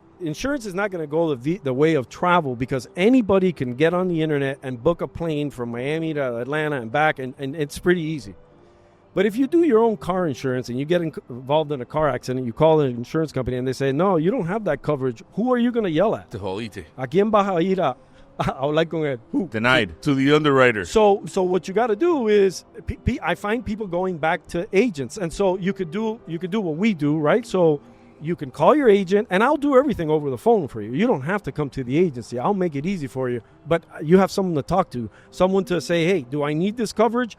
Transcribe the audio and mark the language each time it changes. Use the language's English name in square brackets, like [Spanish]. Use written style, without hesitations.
[English] Insurance is not going to go the way of travel because anybody can get on the internet and book a plane from Miami to Atlanta and back, and it's pretty easy. But if you do your own car insurance and you get involved in a car accident, you call an insurance company and they say, no, you don't have that coverage. Who are you going to yell at? [Spanish] Te jodiste. ¿A quién vas a ir a hablar con él? [English] Who? Denied. To the underwriter. So what you got to do is, I find people going back to agents, and so you could do what we do, right? So you can call your agent, and I'll do everything over the phone for you. You don't have to come to the agency. I'll make it easy for you. But you have someone to talk to, someone to say, hey, do I need this coverage?